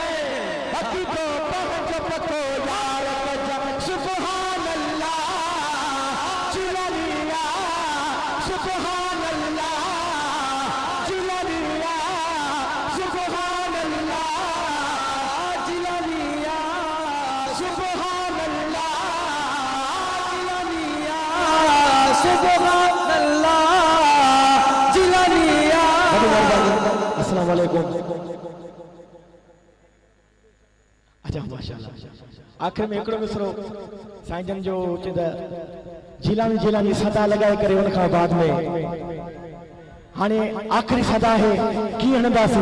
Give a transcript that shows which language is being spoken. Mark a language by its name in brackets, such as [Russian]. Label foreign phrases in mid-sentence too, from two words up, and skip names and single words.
[Arabic] سبحان الله سبحان الله جيلانيا سبحان الله جيلانيا سبحان الله جيلانيا سبحان الله جيلانيا. السلام عليكم. [Hindi] अच्छा माशाल्लाह। [Sindhi] आखिर में एकड़ो मिसरो साईं जन जो चंदा जिलानी जिलानी सदा लगाए करे उन खां बाद में हाने आखिरी सदा है की हणदासी